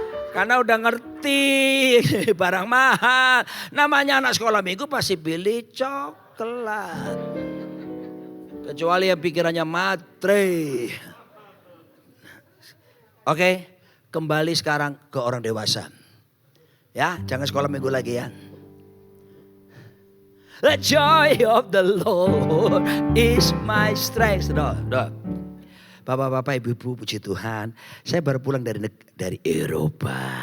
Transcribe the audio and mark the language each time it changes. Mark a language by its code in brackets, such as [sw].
[id] Karena udah ngerti barang mahal. Namanya anak sekolah minggu pasti pilih coklat. Kecuali yang pikirannya matre. Oke, kembali sekarang ke orang dewasa. Ya, jangan sekolah minggu lagi ya. [en] The joy of the Lord is my strength. [id] Bapak-bapak, ibu-ibu, puji Tuhan. Saya baru pulang dari Eropa.